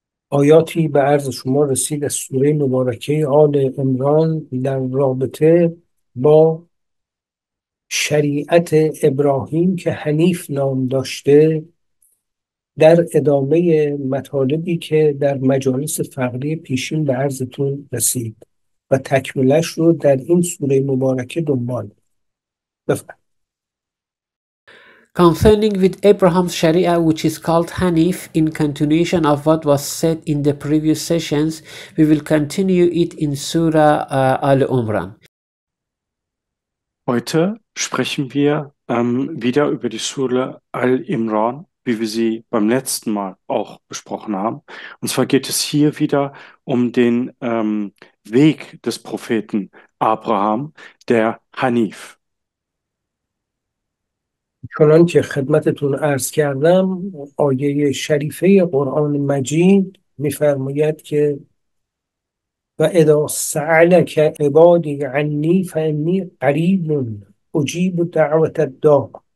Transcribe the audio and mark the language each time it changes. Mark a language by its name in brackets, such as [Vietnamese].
[Persian] آیاتی به عرض شما رسید از سوره مبارکه آل عمران در رابطه با شریعت ابراهیم که حنیف نام داشته، در ادامه مطالبی که در مجالس فقری پیشین به عرضتون رسید و تکملش رو در این سوره مبارکه دنبال بفرمایید. [English] Concerning with Abraham's Sharia, which is called Hanif, in continuation of what was said in the previous sessions, we will continue it in Surah Al-Umran. [German] Heute sprechen wir wieder über die Sura Al-Imran, wie wir sie beim letzten Mal auch besprochen haben. Und zwar geht es hier wieder um den Weg des Propheten Abraham, der Hanif. [Persian] چنان که خدمتتون عرض کردم، آیه شریفه قرآن مجید می‌فرماید که [Arabic] و اذا سألك عبادی عنی فانی قریب اجیب دعوت الداع.